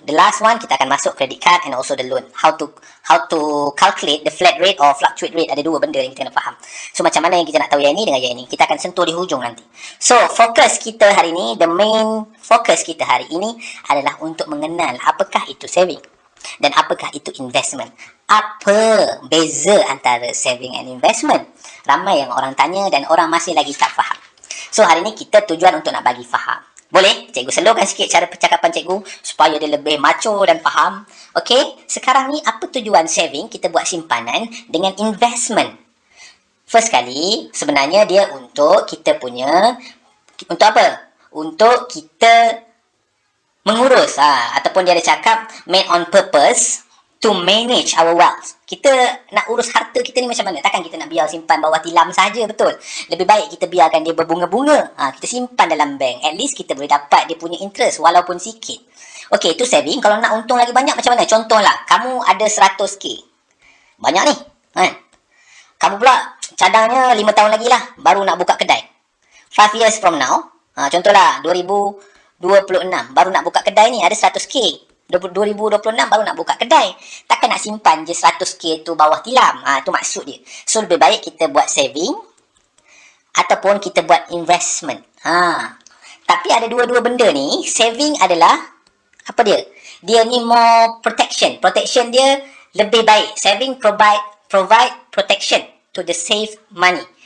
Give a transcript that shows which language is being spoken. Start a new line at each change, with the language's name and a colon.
English: The last one
Malay: kita akan masuk
English: credit card and also the loan. How to calculate the flat rate or fluctuate rate.
Malay: Ada dua benda yang kita kena faham. So macam mana yang kita nak tahu yang ini dengan yang ini, kita akan sentuh di hujung nanti. So fokus kita hari ini,
English: the main focus
Malay: kita hari ini adalah untuk mengenal apakah itu saving dan apakah itu investment. Apa beza antara saving and investment? Ramai yang orang tanya dan orang masih lagi tak faham. So hari ini kita tujuan untuk nak bagi faham. Boleh? Cikgu slowkan sikit cara percakapan cikgu supaya dia lebih macho dan faham. Okey? Sekarang ni apa tujuan saving? Kita buat simpanan dengan investment. First kali, sebenarnya dia untuk kita punya... Untuk apa? Untuk kita mengurus. Ataupun dia ada cakap,
English: made on purpose to manage our wealth.
Malay: Kita nak urus harta kita ni macam mana? Takkan kita nak biar simpan bawah tilam saja, betul? Lebih baik kita biarkan dia berbunga-bunga. Kita simpan dalam bank. At least kita boleh dapat dia punya interest walaupun sikit. Okey, itu saving. Kalau nak untung lagi banyak macam mana? Contohlah, kamu ada 100k. Banyak ni. Kamu pula cadangnya 5 tahun lagi lah. Baru nak buka kedai.
English: 5 years from now.
Malay: Contohlah, 2026. Baru nak buka kedai ni, ada 100k. 2026 baru nak buka kedai. Takkan nak simpan je 100k tu bawah tilam. Tu maksud dia. So lebih baik kita buat saving ataupun kita buat investment. Tapi ada dua-dua benda ni. Saving adalah apa dia? Dia ni
English: more protection.
Malay: Protection dia lebih baik.
English: Saving provide protection to the save money.